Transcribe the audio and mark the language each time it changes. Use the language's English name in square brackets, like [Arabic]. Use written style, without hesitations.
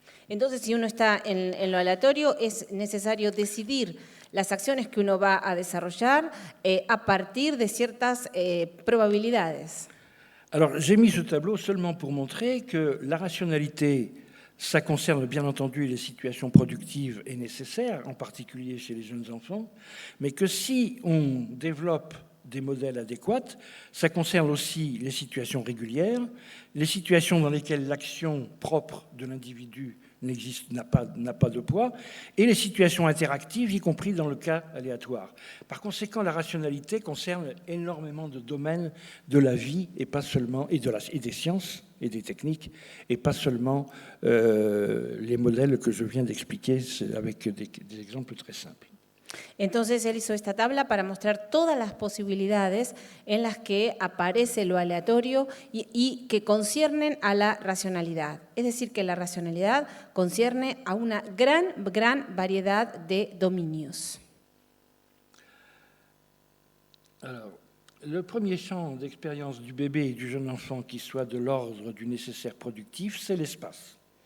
[Spanish] Entonces, si uno está en lo aleatorio, es necesario decidir las acciones que uno va a desarrollar a partir de ciertas probabilidades. [French] Alors, j'ai mis ce tableau seulement pour montrer que la rationalité, ça concerne bien entendu les situations productives et nécessaires, en particulier chez les jeunes enfants, mais que si on développe des modèles adéquats, ça concerne aussi les situations régulières, les situations dans lesquelles l'action propre de l'individu n'a pas de poids, et les situations interactives, y compris dans le cas aléatoire. Par conséquent, la rationalité concerne énormément de domaines de la vie et pas seulement et des sciences et des techniques, et pas seulement les modèles que je viens d'expliquer avec des exemples très simples. [Spanish] Entonces él hizo esta tabla para mostrar todas las posibilidades en las que aparece lo aleatorio y que conciernen a la racionalidad. Es decir, que la racionalidad concierne a una gran variedad de dominios. [French] Alors, le premier champ d'expérience du bébé et du jeune enfant qui soit de l'ordre du nécessaire productif, c'est l'espace.